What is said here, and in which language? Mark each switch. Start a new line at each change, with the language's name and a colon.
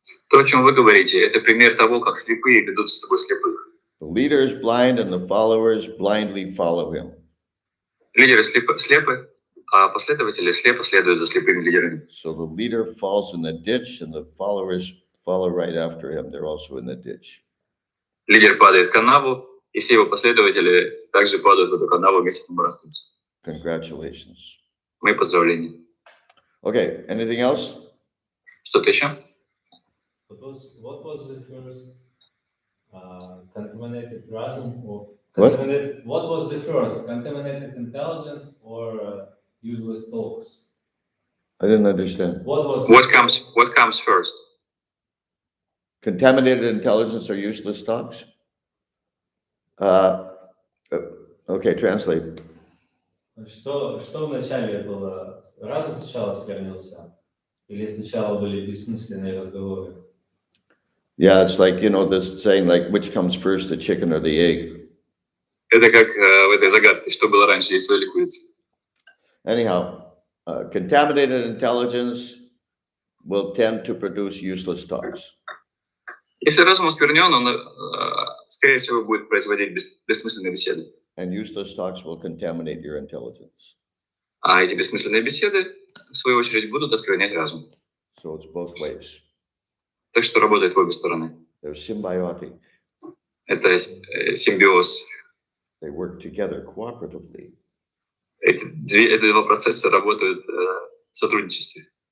Russian: То, о чем вы говорите, это пример того, как слепые ведут с собой слепых.
English: The leader is blind and the followers blindly follow him.
Russian: Лидеры слепы, а последователи слепо следуют за слепыми лидерами.
English: So the leader falls in the ditch and the followers follow right after him. They're also in the ditch.
Russian: Лидер падает в канаву, и все его последователи также падают в эту канаву вместе с ним растутся.
English: Congratulations.
Russian: Мои поздравления.
English: Okay, anything else?
Russian: Что-то еще?
English: What was the first contaminated rasm or What? What was the first contaminated intelligence or useless talks? I didn't understand. What comes first? Contaminated intelligence or useless talks? Okay, translate.
Russian: Что вначале было? Разум сначала сквернился? Или сначала были бессмысленные разговоры?
English: Yeah, it's like, this saying, like, which comes first, the chicken or the egg?
Russian: Это как в этой загадке, что было раньше, яйцо или курица?
English: Anyhow, contaminated intelligence will tend to produce useless talks.
Russian: Если разум осквернен, он, скорее всего, будет производить бессмысленные беседы.
English: And useless talks will contaminate your intelligence.
Russian: А эти бессмысленные беседы, в свою очередь, будут осквернять разум.
English: So it's both ways.
Russian: Так что работает в обе стороны.
English: They're symbiotic.
Russian: Это симбиоз.
English: They work together cooperatively.
Russian: Эти два процесса работают в сотрудничестве.